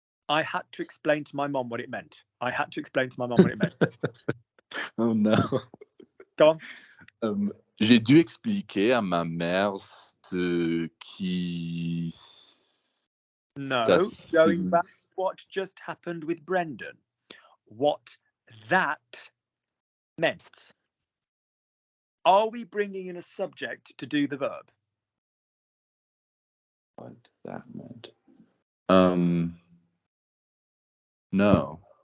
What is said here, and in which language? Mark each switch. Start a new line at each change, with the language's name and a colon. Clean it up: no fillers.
English: I had to explain to my mom what it meant. I had to explain to my mom what it meant. Oh no. Go on.
French: J'ai dû expliquer à ma mère ce qui...
English: No,
French: ça
English: going back to what just happened with Brendan. What that meant. Are we bringing in a subject to do the verb? What that meant. No.